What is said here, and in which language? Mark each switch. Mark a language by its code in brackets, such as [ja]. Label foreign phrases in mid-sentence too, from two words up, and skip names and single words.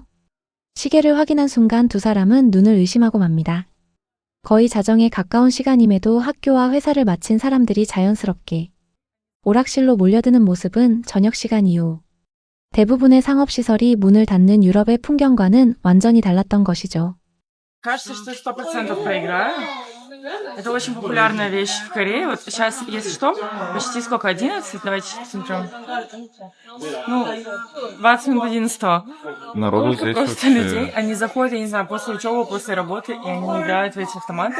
[ko] 시계를 확인한 순간 두 사람은 눈을 의심하고 맙니다. 거의 자정에 가까운 시간임에도 학교와 회사를 마친 사람들이 자연스럽게 오락실로 몰려드는 모습은 저녁 시간 이후 대부분의 상업시설이 문을 닫는 유럽의 풍경과는 완전히 달랐던 것이죠. [ru] Кажется, что 100% проиграю. Это очень популярная вещь в Корее. Вот сейчас, если что, почти сколько? 11? Давайте посмотрим. Ну, 20 минут 11. Народу Сколько просто людей. Они заходят, я не знаю, после учебы, после работы, и они играют в эти автоматы.